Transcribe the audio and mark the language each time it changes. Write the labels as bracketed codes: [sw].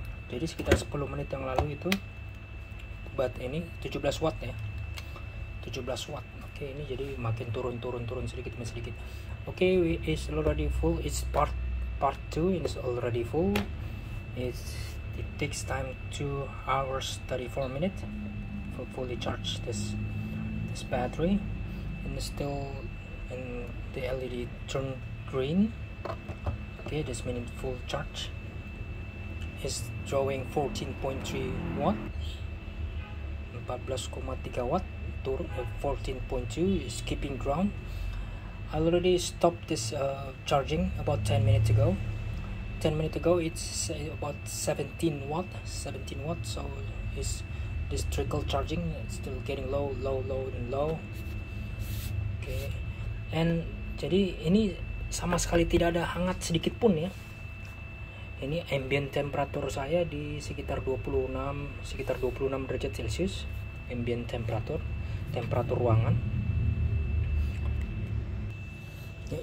[id] Jadi sekitar 10 menit yang lalu itu ini 17 watt ya, 17 watt. Oke, ini jadi makin turun sedikit demi sedikit. Oke, it's already full. [en] It's part 2 is already full. It takes time 2 hours 34 minutes for fully charge this battery, and still in the LED turn green. Okay, this means full charge. Is drawing 14.3 watt, 14,3 watt. 14.2 is keeping ground. I already stopped this charging about 10 minutes ago. 10 minutes ago it's about 17 watt. So is this trickle charging, it's still getting low and low. [id] Okay, and jadi ini sama sekali tidak ada hangat sedikit pun ya. Ini ambient temperatur saya di sekitar 26 derajat Celcius. Ambient temperatur ruangan ya.